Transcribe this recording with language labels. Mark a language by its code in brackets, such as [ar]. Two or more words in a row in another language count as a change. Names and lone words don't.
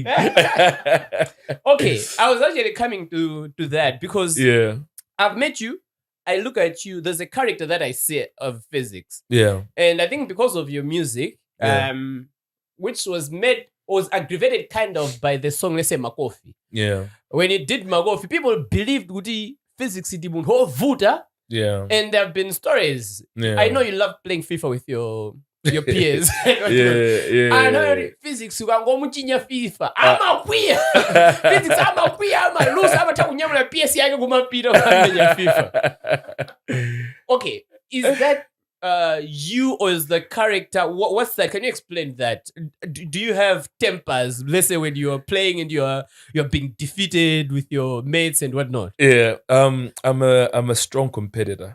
[en] Okay, I was actually coming to that because I've met you. I look at you. There's a character that I see of Phyzix. Yeah, and I think because of your music, which was aggravated kind of by the song, let's say Makofi. Yeah. When it did Makofi, people believed Guti Phyzix [ny] idi munhu ovuta. [en] Yeah. And there have been stories. Yeah. I know you love playing FIFA with your peers. Yeah. I know [ny] Phyzix ukangomuchinya FIFA. Amakwiya. Phyzix amakwiya amalusa amatakunyamula PS yake kumapita kwamenya FIFA. [en] Okay, is that you or is the character? What's that? Can you explain that? Do you have tempers? Let's say when you're playing and you're being defeated with your mates and whatnot. Yeah. I'm a strong competitor.